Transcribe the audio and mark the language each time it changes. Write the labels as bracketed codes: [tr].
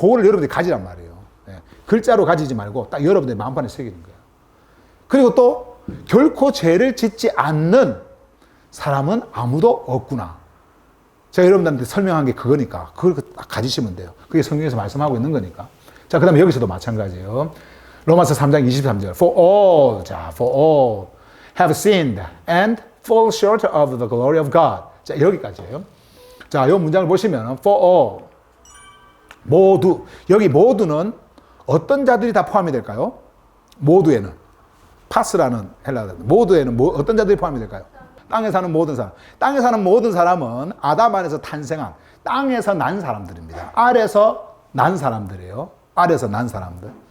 [ko] 그거를 여러분들이 가지란 말이에요. 네. 글자로 가지지 말고 딱 여러분들의 마음판에 새기는 거예요. 그리고 또 결코 죄를 짓지 않는 사람은 아무도 없구나. 제가 여러분들한테 설명한 게 그거니까 그걸 딱 가지시면 돼요. 그게 성경에서 말씀하고 있는 거니까. 자, 그 다음에 여기서도 마찬가지예요. 로마서 3장 23절. [en] For all have sinned and fall short of the glory of God. [ko] 자, 여기까지예요. 자, 이 문장을 보시면 [en] for all [ko] 모두. 여기 모두는 어떤 자들이 다 포함이 될까요? 모두에는. 파스라는 헬라어. 모두에는 어떤 자들이 포함이 될까요? 땅에 사는 모든 사람. 땅에 사는 모든 사람은 아담 안에서 탄생한 땅에서 난 사람들입니다. 알에서 난 사람들이에요. 알에서 난 사람들.